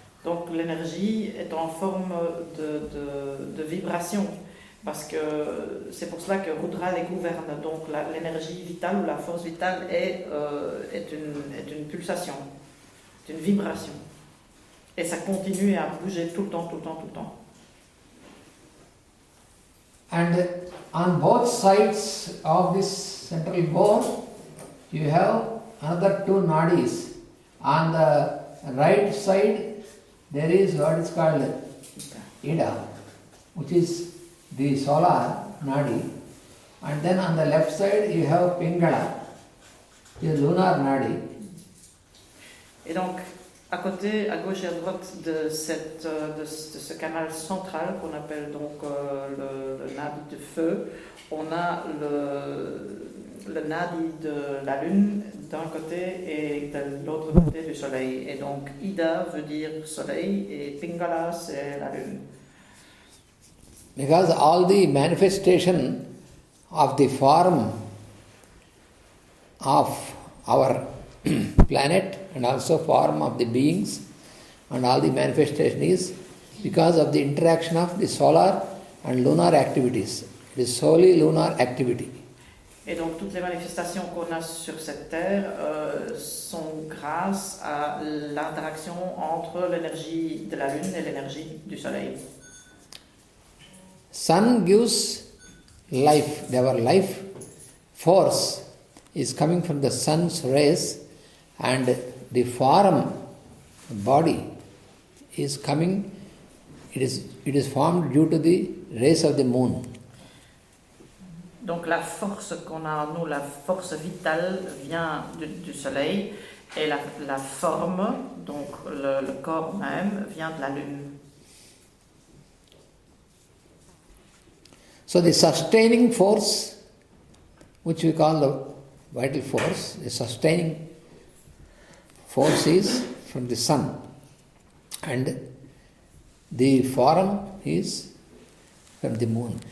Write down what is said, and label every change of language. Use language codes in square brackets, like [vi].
[fr] Donc l'énergie est en forme de vibration, parce que c'est pour cela que Rudra les gouverne. Donc l'énergie vitale ou la force vitale est une pulsation, c'est une vibration. Et ça continue à bouger tout le temps, tout le temps, tout le temps. [en] And on both sides of this central bore, you have another two nadis. On the right side, there is what is called Ida, which is the solar nadi. And then on the left side, you have Pingala, the lunar nadi. [fr] Et donc, à côté, à gauche et à droite de ce canal central qu'on appelle donc le nadi de feu, on a le nadi de la lune d'un côté et de l'autre côté du soleil. Et donc Ida veut dire soleil et Pingala c'est la lune. [en] Because all the manifestation of the form of our planet and also form of the beings and all the manifestation is because of the interaction of the solar and lunar activities. It is solely lunar activity. [fr] Et donc toutes les manifestations qu'on a sur cette terre sont grâce à l'interaction entre l'énergie de la lune et l'énergie du soleil. [en] Sun gives life. Our life force is coming from the sun's rays, and the form, body, is coming. It is formed due to the rays of the moon. [fr] Donc la force qu'on a en nous, la force vitale, vient du soleil, et la forme, donc le corps même, vient de la lune. [en] So the sustaining force, which we call the vital force, the sustaining force is from the sun, and the form is from the moon.